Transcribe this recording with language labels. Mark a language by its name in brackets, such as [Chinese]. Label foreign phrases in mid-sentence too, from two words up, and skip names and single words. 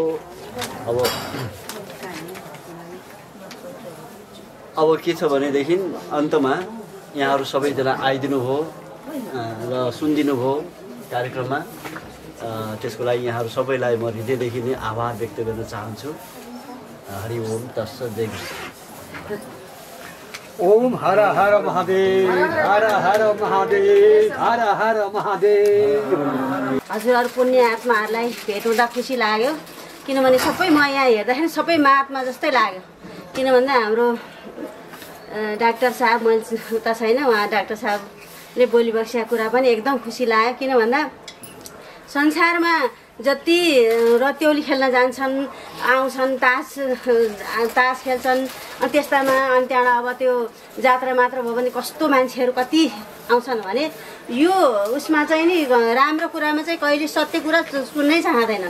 [Nepali] अब के छ भनेदेखि अन्तमा यहाँहरू सबैजना आइदिनु भयो र सुनिदिनु भयो कार्यक्रममा। त्यसको लागि यहाँहरू सबैलाई म हृदयदेखि नै आभार व्यक्त गर्न चाहन्छु। [Sanskrit] हरि ओम तत्सत जय गुरु। ओम हर हर महादेव हर हर महादेव हर हर महादेव। [Nepali] हजुरहरू पुण्य आत्माहरूलाई भेट हुँदा खुसी लाग्यो किनभने सबै म यहाँ हेर्दाखेरि सबै महात्मा जस्तै लाग्यो। किन भन्दा हाम्रो डाक्टर साहब मान्छे उता छैन उहाँ डाक्टर साहबले बोलिबसेको कुरा पनि एकदम खुसी लाग्यो। किन भन्दा संसारमा जति रत्यौली खेल्न जान्छन् आउँछन् तास खेल्छन् अनि त्यस्तामा अनि त्यहाँबाट अब त्यो जात्रा मात्र भयो भने कस्तो मान्छेहरू कति आउँछन् भने यो उसमा चाहिँ नि राम्रो कुरामा चाहिँ कहिले सत्य कुरा सुन्नै चाहँदैनन्।